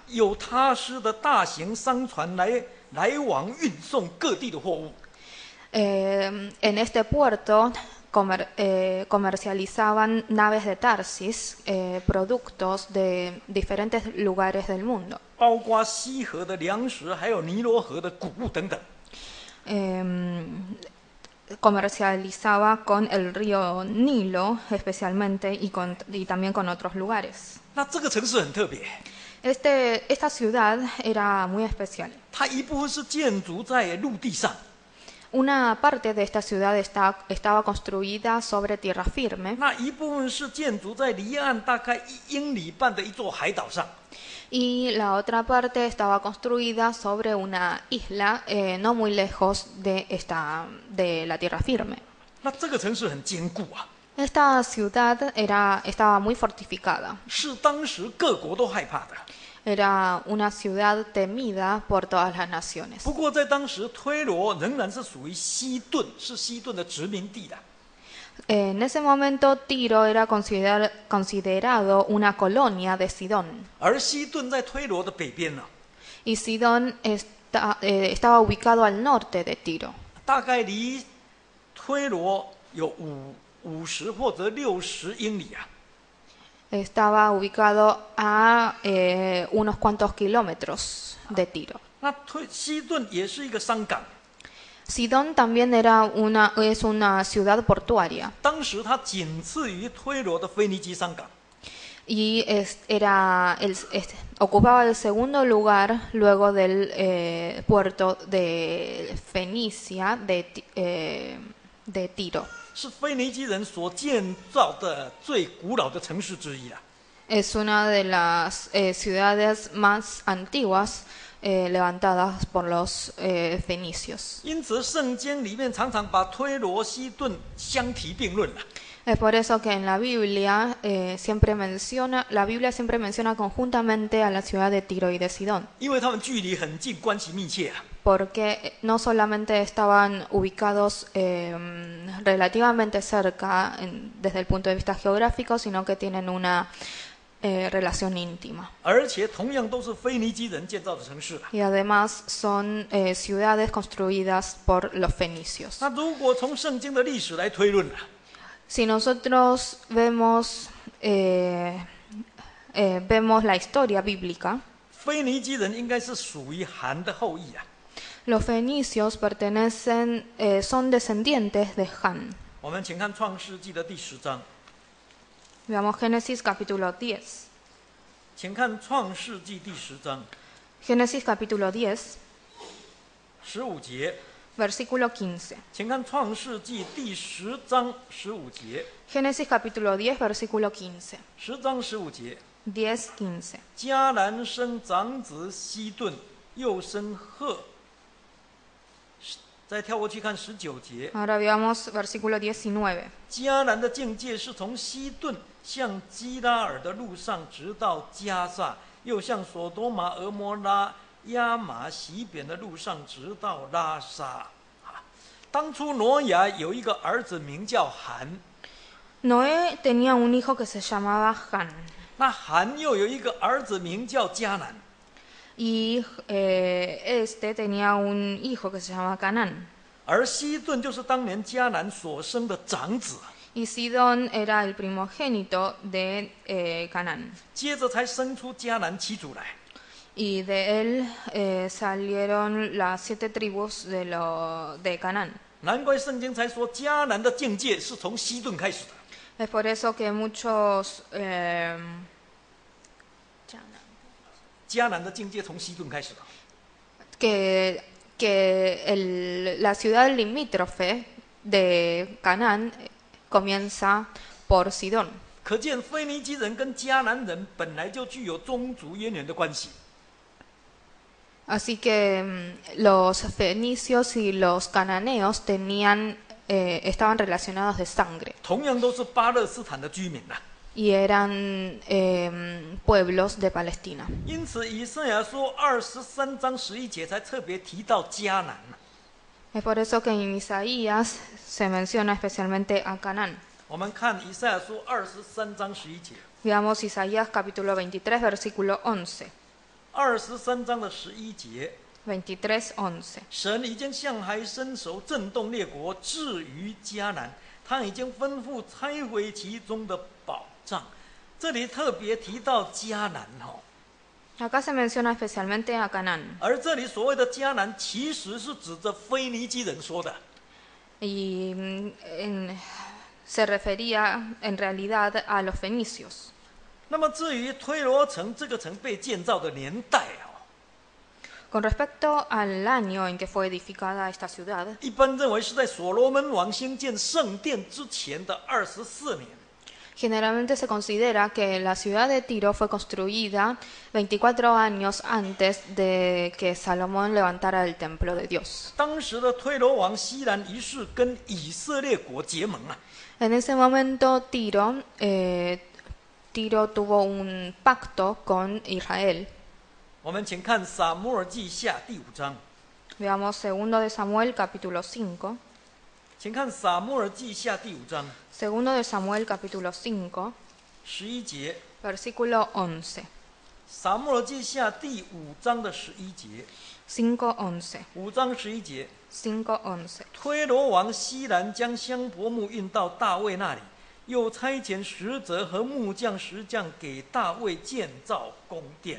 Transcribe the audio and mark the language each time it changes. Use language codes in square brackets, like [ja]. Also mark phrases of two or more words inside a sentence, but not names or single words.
[zh] 有他施的大型商船来往运送各地的货物。 [es] En este puerto comercializaban naves de Tarsis, productos de diferentes lugares del mundo. [zh] 包括西河的粮食，还有尼罗河的谷物等等。 [es] Comercializaba con el río Nilo especialmente y también con otros lugares. [zh] 那这个城市很特别， [es] Esta ciudad era muy especial. [zh] 它一部分是建筑在陆地上， [es] Una parte de esta ciudad estaba construida sobre tierra firme [zh] 那一部分是建筑在离岸大概1英里半的一座海岛上。 [es] y la otra parte estaba construida sobre una isla no muy lejos de la tierra firme. [zh] 那这个城市很坚固啊， [es] Esta ciudad estaba muy fortificada. [zh] 是当时各国都害怕的。 [es] Era una ciudad temida por todas las naciones. [zh] 不过在当时，推罗仍然是属于西顿，是西顿的殖民地的。 [es] En ese momento Tiro era considerado una colonia de Sidón [zh] 而西顿在推罗的北边呢、 [es] y Sidón estaba ubicado al norte de Tiro. [zh] 大概离推罗有50或者60英里啊。 [es] Estaba ubicado a unos cuantos kilómetros de Tiro. [zh] 那西顿也是一个商港， [es] Sidón también es una ciudad portuaria [zh] 当时它仅次于推罗的腓尼基商港。 [es] y ocupaba el segundo lugar luego del puerto de Fenicia de Tiro. [zh] 是腓尼基人所建造的最古老的城市之一了。 [es] Es una de las ciudades más antiguas levantadas por los fenicios. [zh] 因此，圣经里面常常把推罗、西顿相提并论了。 [es] Es por eso que en la Biblia la Biblia siempre menciona conjuntamente a la ciudad de Tiro y de Sidón, [zh] 因为他们距离很近，关系密切啊。 [es] porque no solamente estaban ubicados relativamente cerca desde el punto de vista geográfico, sino que tienen una relación íntima. [zh] 而且同样都是腓尼基人建造的城市啊。 [es] Y además son ciudades construidas por los fenicios. [zh] 那如果从圣经的历史来推论啊， [es] Si nosotros vemos la historia bíblica, [zh] 腓尼基人应该是属于韩的后裔啊。 [es] los fenicios son descendientes de Han. [zh] 我们请看创世纪的第10章， [es] Veamos Génesis capítulo 10. [zh] 请看创世纪第10章 [es] Génesis capítulo 10, [zh] 15 节， [es] versículo 15. [zh] 请看创世纪第10章15节， [es] Génesis capítulo 10, versículo 15. [zh] 10 章15节。 [es] 10, 15. [zh] 迦南生长子西顿，又生赫。再跳过去看19节， [es] Ahora veamos versículo 19. [zh] 迦南的境界是从西顿向基拉尔的路上，直到加萨，又向所多玛、俄摩拉、亚玛西扁的路上，直到拉沙。当初挪亚有一个儿子名叫韩， [es] Noé tenía un hijo que se llamaba Han. [zh] 那韩又有一个儿子名叫迦南。 [es] Y tenía un hijo que se llamaba Canaán. [zh] 而西顿就是当年迦南所生的长子， [es] Y Sidón era el primogénito de Canaán. [zh] 接着才生出迦南7族来。 [es] Y de él salieron las 7 tribus de Canaán. [zh] 难怪圣经才说迦南的境界是从西顿开始的。 [es] Es por eso que muchos... [zh] 迦南的境界从西顿开始的。 [es] la ciudad limítrofe de Canaán comienza por Sidón. [zh] 可见腓尼基人跟迦南人本来就具有宗族渊源的关系。 [es] Así que los fenicios y los cananeos estaban relacionados de sangre [zh] 同样都是巴勒斯坦的居民呐、 [es] y eran pueblos de Palestina. [zh] 因此，以赛亚书23章11节才特别提到迦南、 [es] Es por eso que en Isaías se menciona especialmente a Canaán. [zh] 我们看以赛亚书23章11节， [es] Veamos Isaías capítulo 23, versículo 11. [zh] 23 章的11节， [es] 23, 11. [zh] 神已经向海伸手，震动列国，至于迦南， 他已经吩咐拆毁其中的宝藏。这里特别提到迦南 [es] Acá se menciona especialmente a Canaán. [zh] 而这里所谓的迦南，其实是指着腓尼基人说的。 [es] Y se refería en realidad a los fenicios. [zh] 那么至于推罗城这个城被建造的年代 [es] Con respecto al año en que fue edificada esta ciudad, [zh] 一般认为是在所罗门王兴建圣殿之前的24年。 [es] generalmente se considera que la ciudad de Tiro fue construida 24 años antes de que Salomón levantara el templo de Dios. [zh] 当时的推罗王西兰一世跟以色列国结盟 [es] En ese momento Tiro tuvo un pacto con Israel. [zh] 我们请看撒母耳记下第5章。 [es] Veamos 2 de Samuel capítulo 5. [zh] 请看撒母耳记下第5章 [es] 2 de Samuel capítulo 5, [zh] 11 节。 [es] versículo 11. [zh] 撒母耳记下第5章的11节。 [es] 5:11. [zh] 5章11节。 [es] 5:11. [zh] 推罗王西兰将香柏木运到大卫那里，又差遣使者和木匠、石匠给大卫建造宫殿。